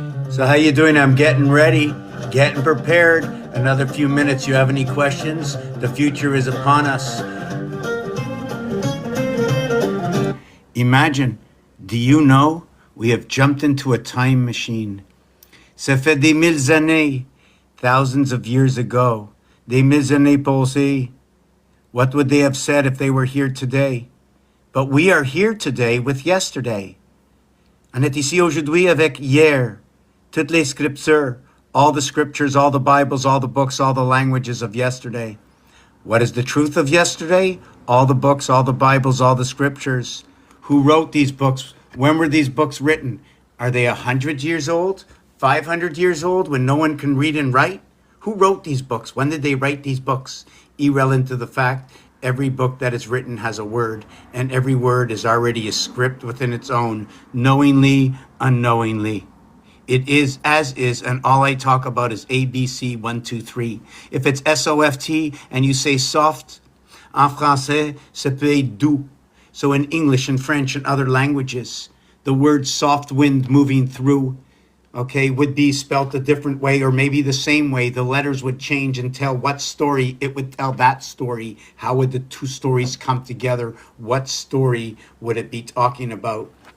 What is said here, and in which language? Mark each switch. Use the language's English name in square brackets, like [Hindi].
[English] So how you doing? I'm getting ready, getting prepared. Another few minutes. You have any questions? The future is upon us. Imagine, do you know we have jumped into a time machine? [French] Ça fait des mille années, [English] thousands of years ago. [French] Des mille années passées. [English] What would they have said if they were here today? But we are here today with yesterday. [French] On est ici aujourd'hui avec hier. Toutes les scriptures, [English] all the scriptures, all the Bibles, all the books, all the languages of yesterday. What is the truth of yesterday? All the books, all the Bibles, all the scriptures. Who wrote these books? When were these books written? Are they 100 years old? 500 years old when no one can read and write? Who wrote these books? When did they write these books? Irrelevant to the fact, every book that is written has a word, and every word is already a script within its own, knowingly, unknowingly. It is as is, and all I talk about is A, B, C, 1, 2, 3. If it's SOFT and you say soft, [French] en français, ça peut être doux. [English] So in English and French and other languages, the word soft wind moving through, okay, would be spelt a different way or maybe the same way. The letters would change and tell what story it would tell that story. How would the two stories come together? What story would it be talking about?